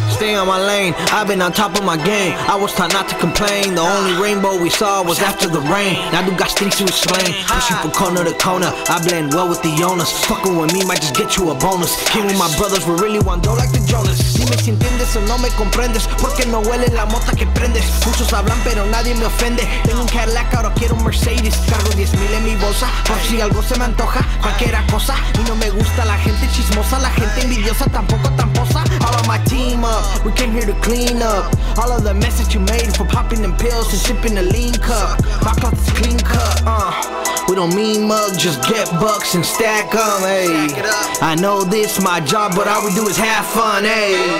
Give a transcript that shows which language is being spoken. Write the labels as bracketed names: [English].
[English] Stay on my lane, I've been on top of my game. I was taught not to complain. The only rainbow we saw was after the rain. Now do got streets with slang. Pushing from corner to corner, I blend well with the owners. Fucking with me might just get you a bonus. Came with my brothers, we really want dough like the Jonas. [Spanish] Dime si entiendes o no me comprendes, porque no huele la mota que prendes. Muchos hablan pero nadie me ofende. Tengo un Cadillac, ahora quiero un Mercedes. Cargo 10,000 en mi bolsa, por si algo se me antoja, cualquiera cosa. Y no me gusta la gente chismosa, la gente envidiosa tampoco tramposa. [English] All of my team up, we came here to clean up all of the mess that you made from popping them pills and sipping the lean cup. My cloth is clean cut, we don't mean mug, just get bucks and stack 'em, ayy. I know this my job, but all we do is have fun, ayy.